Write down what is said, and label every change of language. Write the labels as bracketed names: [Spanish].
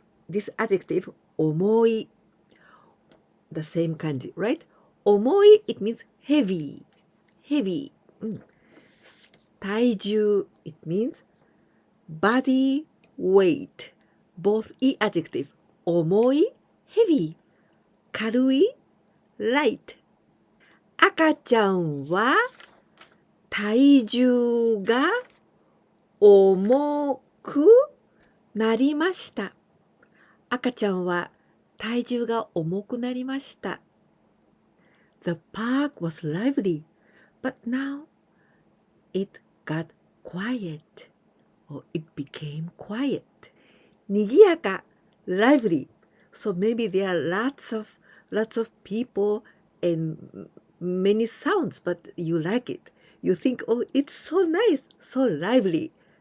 [English] this adjective 重い the same 漢字 right 重い it means heavy heavy、体重 it means body weight both いい adjective 重い heavy 軽い light [Japanese] 赤ちゃんは体重が重くなりました。赤ちゃんは体重が重くなりました。 [English] The park was lively, but now it got quiet, or it became quiet. [Japanese] にぎやか lively. [English] So maybe there are lots of people and many sounds, but you like it. You think, oh, it's so nice, so lively.